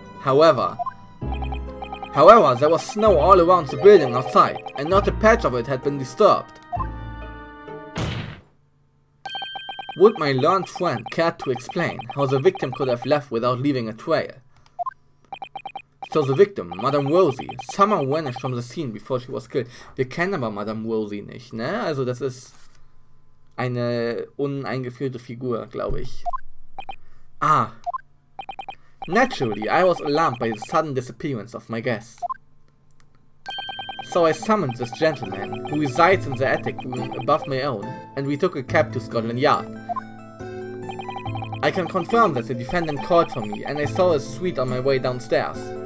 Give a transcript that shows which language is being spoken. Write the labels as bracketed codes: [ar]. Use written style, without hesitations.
[en] However, there was snow all around the building outside, and not a patch of it had been disturbed. Would my learned friend care to explain how the victim could have left without leaving a trail? So the victim, Madame Rosie, somehow vanished from the scene before she was killed. [de] Wir kennen aber Madame Rosie nicht, ne? Also das ist eine uneingeführte Figur, glaube ich. Ah, [en] Naturally, I was alarmed by the sudden disappearance of my guest. So I summoned this gentleman, who resides in the attic room above my own, and we took a cab to Scotland Yard. I can confirm that the defendant called for me, and I saw his suite on my way downstairs.